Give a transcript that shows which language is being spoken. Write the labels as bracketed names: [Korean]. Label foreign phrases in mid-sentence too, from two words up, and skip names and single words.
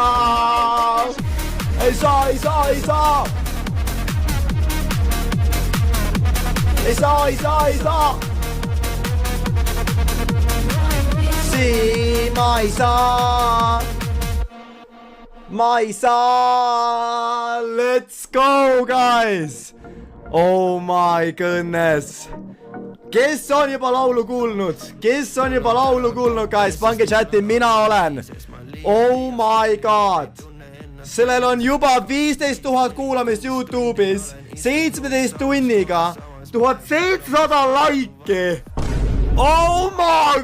[Estonian] Ei saa, ei saa, ei saa. Ei saa, ei saa, ei saa. Siin ma ei saa. Ma ei saa. [English] Let's go, guys. Oh my goodness. [Estonian] Kes on juba laulu kuulnud? Kes on juba laulu kuulnud, guys? Pange chati, mina olen. [English] Oh my god. [Estonian] Sellel on juba 15 000 kuulamist YouTube'is. 17 tunniga. 1700 laiki. [English] Oh my